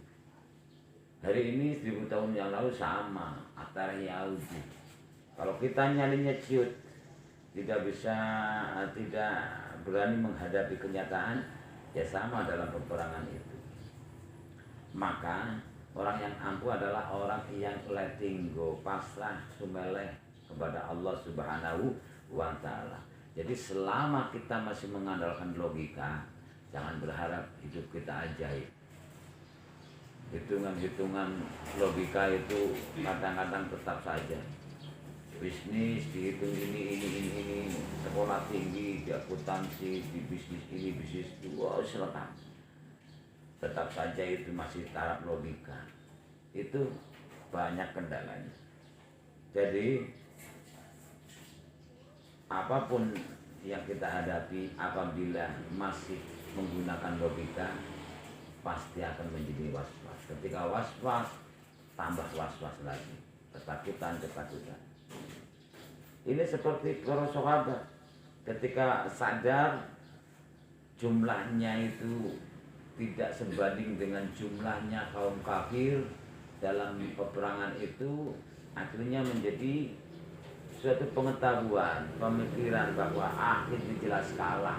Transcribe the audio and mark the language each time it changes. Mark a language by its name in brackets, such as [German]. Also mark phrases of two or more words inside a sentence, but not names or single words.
[Indonesian] Hari ini 1000 tahun yang lalu sama, antara Yahudi. Kalau kita nyalinya ciut, tidak berani menghadapi kenyataan, ya sama dalam peperangan itu. Maka orang yang ampuh adalah orang yang [English] letting go, [Indonesian] pasrah, sumeleh kepada Allah [Arabic] سبحانه وتعالى. [Indonesian] Jadi selama kita masih mengandalkan logika, jangan berharap hidup kita ajaib. Hitungan-hitungan logika itu kadang-kadang tetap saja. Bisnis dihitung ini, sekolah tinggi, di akuntansi, di bisnis ini, bisnis itu, wow, selengkap. Tetap saja itu masih taraf logika. Itu banyak kendalanya. Jadi apapun yang kita hadapi apabila masih menggunakan logika, pasti akan menjadi was-was. Ketika was-was, tambah was-was lagi, ketakutan. Ini seperti para sahabat ketika sadar jumlahnya itu tidak sebanding dengan jumlahnya kaum kafir dalam peperangan itu, akhirnya menjadi suatu pengetahuan, pemikiran bahwa akhirnya jelas kalah.